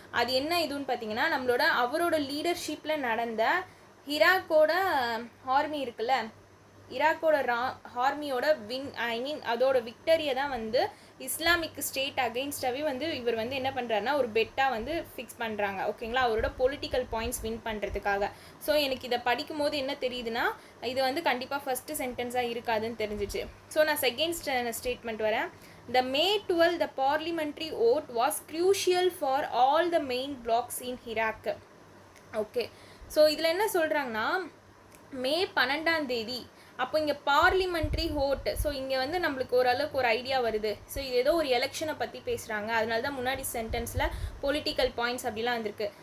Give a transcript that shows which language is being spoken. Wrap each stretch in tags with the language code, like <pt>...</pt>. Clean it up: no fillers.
<ta>அது என்ன இதுன்னு பார்த்தீங்கன்னா அவரோட லீடர்ஷிப்பில் நடந்த ஈராக்கோட ஆர்மி இருக்குல்ல, ஈராக்கோட ஆர்மியோட அதோட விக்டரியை தான் வந்து இஸ்லாமிக் ஸ்டேட் அகெயின்ஸ்டாகவே வந்து இவர் வந்து என்ன பண்ணுறாருனா ஒரு பெட்டாக வந்து ஃபிக்ஸ் பண்ணுறாங்க. ஓகேங்களா? அவரோட பொலிட்டிக்கல் பாயிண்ட்ஸ் வின் பண்ணுறதுக்காக. ஸோ எனக்கு இதை படிக்கும் போது என்ன தெரியுதுன்னா இது வந்து கண்டிப்பாக ஃபஸ்ட்டு சென்டென்ஸாக இருக்காதுன்னு தெரிஞ்சிச்சு. ஸோ நான் செகண்ட் ஸ்டேட்மெண்ட் வரேன்.</ta> <en>The May 12 the parliamentary vote was crucial for all the main blocks in Iraq.</en> <ta>Okay, so இதில் என்ன சொல்கிறாங்கன்னா மே 12 அப்போ இங்கே பார்லிமெண்ட்ரி ஓட். ஸோ இங்கே வந்து நம்மளுக்கு ஓரளவுக்கு ஒரு ஐடியா வருது. ஸோ இது ஏதோ ஒரு எலெக்ஷனை பற்றி பேசுகிறாங்க. அதனால தான் முன்னாடி சென்டென்ஸில் பொலிட்டிக்கல் பாயிண்ட்ஸ் அப்படிலாம் வந்திருக்கு.</ta>